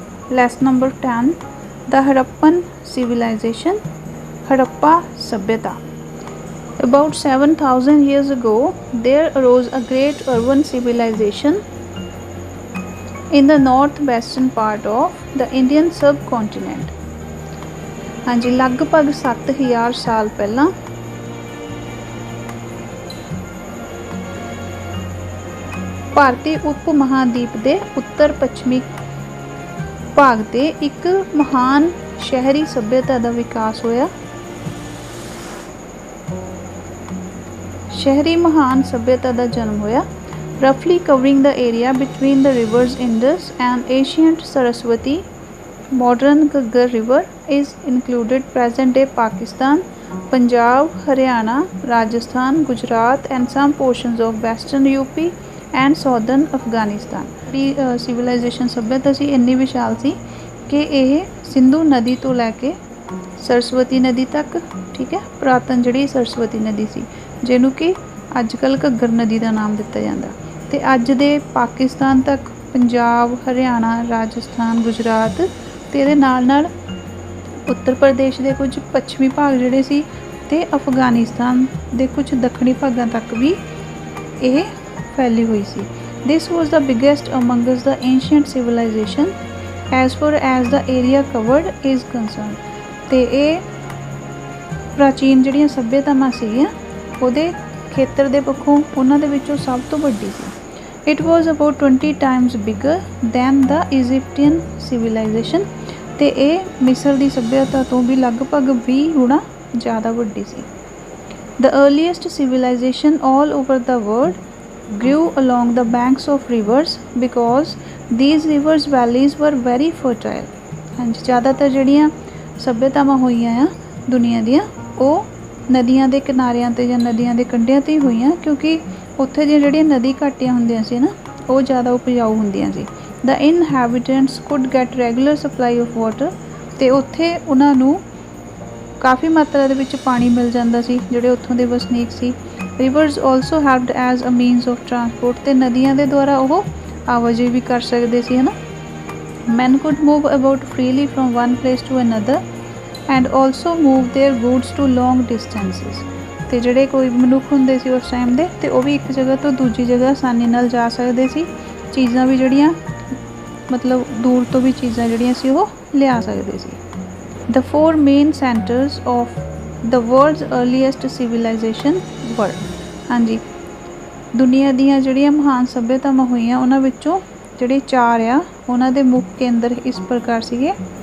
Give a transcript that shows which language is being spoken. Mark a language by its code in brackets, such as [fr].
[en] Lesson number 10, the Harappan civilization, Harappa Sabhyata. About 7,000 years ago, there arose a great urban civilization in the northwestern part of the Indian subcontinent. [hi] हाँ जी, लगभग 7,000 साल पहला [pa] ਭਾਰਤੀ ਉਪ ਮਹਾਦੀਪ ਦੇ ਉੱਤਰ ਪੱਛਮੀ ਭਾਗ ਤੇ ਇੱਕ ਮਹਾਨ ਸ਼ਹਿਰੀ ਸਭਿਅਤਾ ਦਾ ਵਿਕਾਸ ਹੋਇਆ। ਸ਼ਹਿਰੀ ਮਹਾਨ ਸਭਿਅਤਾ ਦਾ ਜਨਮ ਹੋਇਆ। [en] roughly covering the area between the rivers Indus and ancient Saraswati. Modern Ghaggar River is included present day Pakistan, Punjab, Haryana, Rajasthan, Gujarat and some portions of western UP and southern Afghanistan. [pa] Civilization ਸਭਿਅਤਾ ਸੀ ਇੰਨੀ ਵਿਸ਼ਾਲ ਸੀ ਕਿ ਇਹ ਸਿੰਧੂ ਨਦੀ ਤੋਂ ਲੈ ਕੇ ਸਰਸਵਤੀ ਨਦੀ ਤੱਕ, ਠੀਕ ਹੈ, ਪੁਰਾਤਨ ਜਿਹੜੀ ਸਰਸਵਤੀ ਨਦੀ ਸੀ ਜਿਹਨੂੰ ਕਿ ਅੱਜ ਕੱਲ੍ਹ ਘੱਗਰ ਨਦੀ ਦਾ ਨਾਮ ਦਿੱਤਾ ਜਾਂਦਾ, ਤੇ ਅੱਜ ਦੇ ਪਾਕਿਸਤਾਨ ਤੱਕ, ਪੰਜਾਬ, ਹਰਿਆਣਾ, ਰਾਜਸਥਾਨ, ਗੁਜਰਾਤ ਤੇ ਇਹਦੇ ਨਾਲ ਨਾਲ ਉੱਤਰ ਪ੍ਰਦੇਸ਼ ਦੇ ਕੁਝ ਪੱਛਮੀ ਭਾਗ ਜਿਹੜੇ ਸੀ ਤੇ ਅਫਗਾਨਿਸਤਾਨ ਦੇ ਕੁਝ ਦੱਖਣੀ ਭਾਗਾਂ ਤੱਕ ਵੀ ਇਹ ਫੈਲੀ ਹੋਈ ਸੀ। [en] This was the biggest amongst the ancient civilization as far as the area covered is concerned. [pa] ਤੇ ਇਹ ਪ੍ਰਾਚੀਨ ਜਿਹੜੀਆਂ ਸੱਭਿਅਤਾਵਾਂ ਸੀਗੀਆਂ ਉਹਦੇ ਖੇਤਰ ਦੇ ਪੱਖੋਂ ਉਹਨਾਂ ਦੇ ਵਿੱਚੋਂ ਸਭ ਤੋਂ ਵੱਡੀ ਸੀ। [en] It was about 20 times bigger than the Egyptian civilization. [pa] ਤੇ ਇਹ ਮਿਸਰ ਦੀ ਸੱਭਿਅਤਾ ਤੋਂ ਵੀ ਲਗਭਗ 20 ਗੁਣਾ ਜ਼ਿਆਦਾ ਵੱਡੀ ਸੀ। [en] The earliest civilization all over the world grew along the banks of rivers because these rivers valleys were very fertile. [pa] ਹਾਂਜੀ, ਜ਼ਿਆਦਾਤਰ ਜਿਹੜੀਆਂ ਸੱਭਿਅਤਾਵਾਂ ਹੋਈਆਂ ਆ ਦੁਨੀਆ ਦੀਆਂ ਉਹ ਨਦੀਆਂ ਦੇ ਕਿਨਾਰਿਆਂ 'ਤੇ ਜਾਂ ਨਦੀਆਂ ਦੇ ਕੰਢਿਆਂ 'ਤੇ ਹੀ ਹੋਈਆਂ, ਕਿਉਂਕਿ ਉੱਥੇ ਦੀਆਂ ਜਿਹੜੀਆਂ ਨਦੀ ਘਾਟੀਆਂ ਹੁੰਦੀਆਂ ਸੀ ਨਾ ਉਹ ਜ਼ਿਆਦਾ ਉਪਜਾਊ ਹੁੰਦੀਆਂ ਸੀ। [en] The inhabitants could get regular supply of water. [pa] ਅਤੇ ਉੱਥੇ ਉਹਨਾਂ ਨੂੰ ਕਾਫੀ ਮਾਤਰਾ ਦੇ ਵਿੱਚ ਪਾਣੀ ਮਿਲ ਜਾਂਦਾ ਸੀ ਜਿਹੜੇ ਉੱਥੋਂ ਦੇ ਵਸਨੀਕ ਸੀ। [en] Rivers also helped as a means of transport. [pa] ਅਤੇ ਨਦੀਆਂ ਦੇ ਦੁਆਰਾ ਉਹ ਆਵਾਜਾਈ ਵੀ ਕਰ ਸਕਦੇ ਸੀ, ਹੈ ਨਾ। [en] Men could move about freely from one place to another and also move their goods to long distances. [pa] ਅਤੇ ਜਿਹੜੇ ਕੋਈ ਮਨੁੱਖ ਹੁੰਦੇ ਸੀ ਉਸ ਟਾਈਮ ਦੇ ਅਤੇ ਉਹ ਵੀ ਇੱਕ ਜਗ੍ਹਾ ਤੋਂ ਦੂਜੀ ਜਗ੍ਹਾ ਆਸਾਨੀ ਨਾਲ ਜਾ ਸਕਦੇ ਸੀ। ਚੀਜ਼ਾਂ ਵੀ ਜਿਹੜੀਆਂ ਮਤਲਬ ਦੂਰ ਤੋਂ ਵੀ ਚੀਜ਼ਾਂ ਜਿਹੜੀਆਂ ਸੀ ਉਹ ਲਿਆ ਸਕਦੇ ਸੀ। [en] The four main centers of the world's earliest civilization were, [pa] ਹਾਂਜੀ, ਦੁਨੀਆ ਦੀਆਂ ਜਿਹੜੀਆਂ ਮਹਾਨ ਸੱਭਿਅਤਾਵਾਂ ਹੋਈਆਂ ਉਹਨਾਂ ਵਿੱਚੋਂ ਜਿਹੜੇ 4 ਆ ਉਹਨਾਂ ਦੇ ਮੁੱਖ ਕੇਂਦਰ ਇਸ ਪ੍ਰਕਾਰ ਸੀਗੇ।